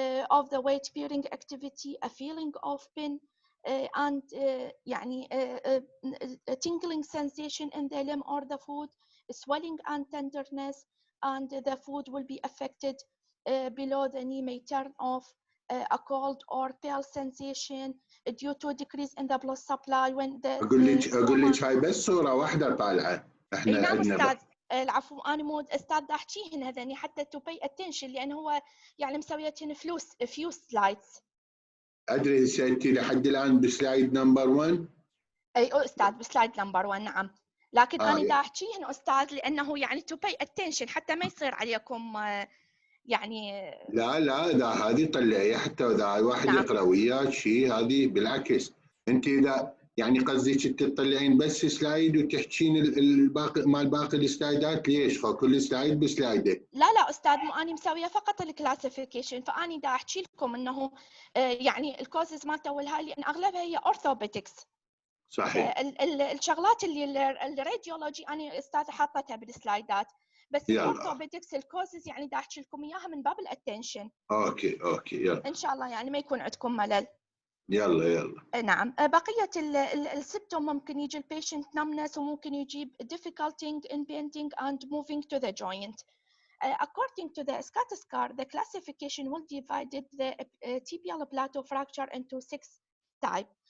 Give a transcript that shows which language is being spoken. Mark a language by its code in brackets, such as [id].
[en] of the weight bearing activity, a feeling of pain and a tingling sensation in the limb or the foot, swelling and tenderness, and the foot will be affected below the knee may turn off, a cold or pale sensation due to decrease in the blood supply when the [ar] اقول لك هاي بس صوره واحده طالعه. احنا نعم عندنا استاذ. العفو انا مو استاذ دا احكيهن هذني حتى تو باي اتنشن لان هو يعني مسويتهن فيو سلايدز. ادري هسه انت لحد الان بسلايد نمبر 1. اي استاذ بسلايد نمبر 1 نعم، لكن انا دا احكيهن استاذ لانه يعني تو باي اتنشن حتى ما يصير عليكم يعني. لا هذه طلعي حتى اذا واحد نعم. يقرا وياك شيء، هذه بالعكس انت اذا يعني قصدك تطلعين بس سلايد وتحكين الباقي مال باقي السلايدات ليش؟ فكل سلايد بسلايده. لا استاذ، مو اني مسويه فقط الكلاسيفيكيشن، فاني دا احكي لكم انه يعني الكوزز مالته والهاي لان اغلبها هي اورثوبيدكس. صحيح. الشغلات اللي الراديولوجي انا استاذه حاطتها بالسلايدات، بس الاورثوبيدكس الكوزز يعني دا احكي لكم اياها من باب الاتنشن. اوكي يلا ان شاء الله يعني ما يكون عندكم ملل. يلا. نعم. بقيه السيمتوم ممكن يجي البيشنت [en] numbness [ar] وممكن يجيب [en] difficulty in bending and moving to the joint. According to the SCAT scar, the classification will divide the tibial plateau fracture into 6 types.